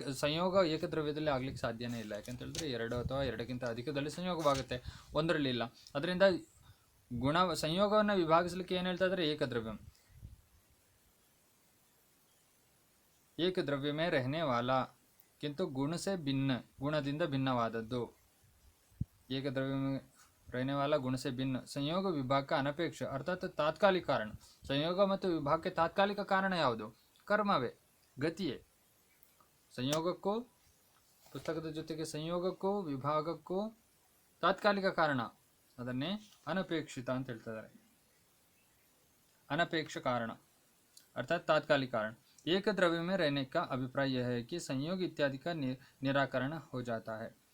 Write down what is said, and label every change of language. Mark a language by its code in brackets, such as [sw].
[kn] ಸಂಯೋಗ ಏಕದ್ರವ್ಯದಲ್ಲಿ ಆಗ್ಲಿಕ್ಕೆ ಸಾಧ್ಯನೇ ಇಲ್ಲ. ಯಾಕಂತ ಹೇಳಿದ್ರೆ ಎರಡು ಅಥವಾ ಎರಡಕ್ಕಿಂತ ಅಧಿಕದಲ್ಲಿ ಸಂಯೋಗವಾಗುತ್ತೆ, ಒಂದರಲ್ಲಿ ಇಲ್ಲ. ಅದರಿಂದ ಸಂಯೋಗವನ್ನು ವಿಭಾಗಿಸಲಿಕ್ಕೆ ಏನು ಹೇಳ್ತಾ ಇದ್ದಾರೆ? [hi] ಏಕದ್ರವ್ಯಂ, ಏಕದ್ರವ್ಯಮೇ ರಹನೆ ವಾಲಾ ಕಿಂತು ಗುಣ ಸೆ ಭಿನ್ನ, [kn] ಗುಣದಿಂದ ಭಿನ್ನವಾದದ್ದು. [hi] ಏಕದ್ರವ್ಯಮೇ रहने वाला गुण से भिन्न. ಸಂಯೋಗ ವಿಭಾಗ ಅನಪೇಕ್ಷ ಅರ್ಥಾತ್ ತಾತ್ಕಾಲಿಕ ಕಾರಣ. [kn] ಸಂಯೋಗ ಮತ್ತು ವಿಭಾಗಕ್ಕೆ ತಾತ್ಕಾಲಿಕ ಕಾರಣ ಯಾವುದು? ಕರ್ಮವೇ, ಗತಿಯೇ. ಸಂಯೋಗಕ್ಕೂ ಪುಸ್ತಕದ ಜೊತೆಗೆ ಸಂಯೋಗಕ್ಕೂ ವಿಭಾಗಕ್ಕೂ ತಾತ್ಕಾಲಿಕ ಕಾರಣ, ಅದನ್ನೇ ಅನಪೇಕ್ಷಿತ ಅಂತ ಹೇಳ್ತಿದ್ದಾರೆ. [hi] ಅನಪೇಕ್ಷ ಕಾರಣ अर्थात तात्कालिक कारण. एक द्रव्य में रहने का अभिप्राय यह है कि संयोग इत्यादि का निराकरण हो जाता है.